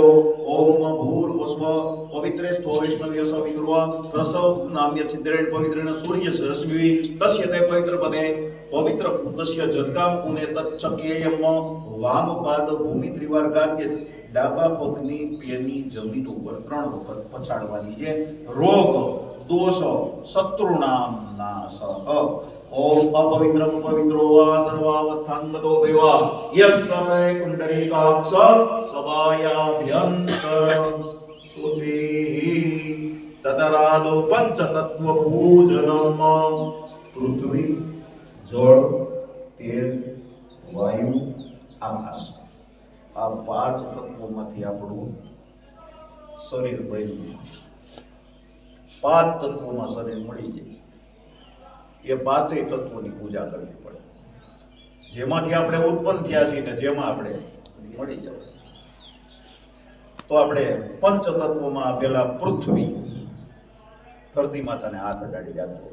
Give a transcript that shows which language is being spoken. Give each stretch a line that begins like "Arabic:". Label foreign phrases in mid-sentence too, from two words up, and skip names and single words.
Sanskrit: ઓમ ભૂર્ભુવસ્વ પવિત્રે સ્થો વૈષ્ણવ્ય સવિતુર્વ રસવ નામ્ય છિદ્રેણ પવિત્રેણ સૂર્ય રશ્મિ તસ્ય તે પવિત્ર પદે પવિત્ર પુતસ્ય જદકામ પુને તચ્છકેયમ વામ પાદ ભૂમિ ત્રિવાર્ગાગ્ય.
Gujarati: ડાબા પગની પેરની જમીન ઉપર 3 વખત પછાડવાની છે.
Sanskrit: રોગ दोष शत्रुणाम नाश. ओम अपवित्रम पवित्रो वा सर्वावस्थांगतो देवा यस्सर्वे कुंडलीकाक्ष सभायाभ्यंतर सुचिः तदरादो पंचतत्व पूजनम.
Gujarati: પૃથ્વી જલ તેજ વાયુ આકાશ આ 5 તત્વોમાંથી આપણું શરીર બન્યું. 5 તત્વોમાં શરીર મળી જાય. એ 5 તત્વોની પૂજા કરવી પડે. જેમાંથી આપણે ઉત્પન્ન થયા છીએ ને જેમાં આપણે મળી જાય. તો આપણે પંચ તત્વોમાં પેલા પૃથ્વી, ધરતી માતાને હાથ અડાડી રાખો.